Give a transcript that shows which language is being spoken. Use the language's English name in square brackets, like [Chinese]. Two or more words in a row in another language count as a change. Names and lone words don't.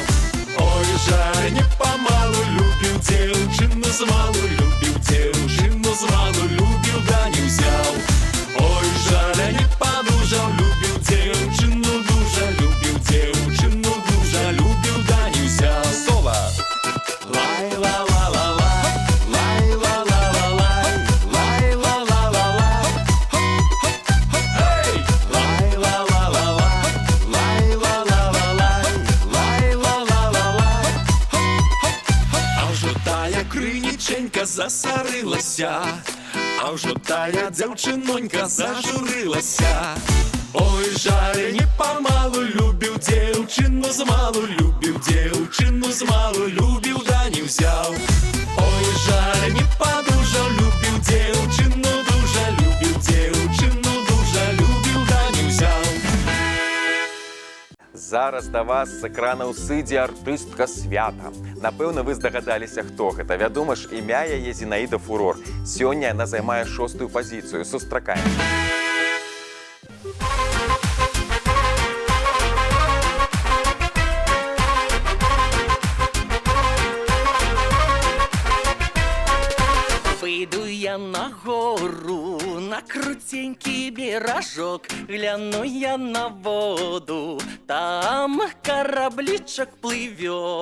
[Belarusian] Ой, жаль, не памалу любіў дзяўчыну змалу, любіў дзяўчыну змалу, любіў, да не ўзяў. Ой, жаль, не падужаў, любіў дзяўчыну дужа, любіў дзяўчыну дужа, любіў, да не ўзяў. Сола! Лай-ла-ла-ла-лай, лай-ла-ла-ла-лай, лай-ла-ла-ла-лай. Эй! Лай-ла-ла-ла-лай, лай-ла-ла-ла-лай, лай-ла-ла-ла-лай. А ўжо тая крыніченька засарылася, а ўжо тая дзяўчынонька зажурылася. Ой, жаль, не памалу любіў дзяўчыну змалу, любіў дзяўчыну змалу, любіў, да не ўзяў. Ой, жаль, не падужаў, любіў дзяўчыну дужа, любіў дзяўчыну дужа, любіў, да не ўзяў. Зараз да вас з экранаў сыдзе артыстка свята. Напэўна, вы здагадаліся, хто гэта. Вядома ж, імя яе Зінаіда Фурор. Сёння яна займае 6-ю пазіцыю. Сустракаем. [Russian] Выйду я на гору, на крутенький бережок, гляну я на воду, там корабличок плывет.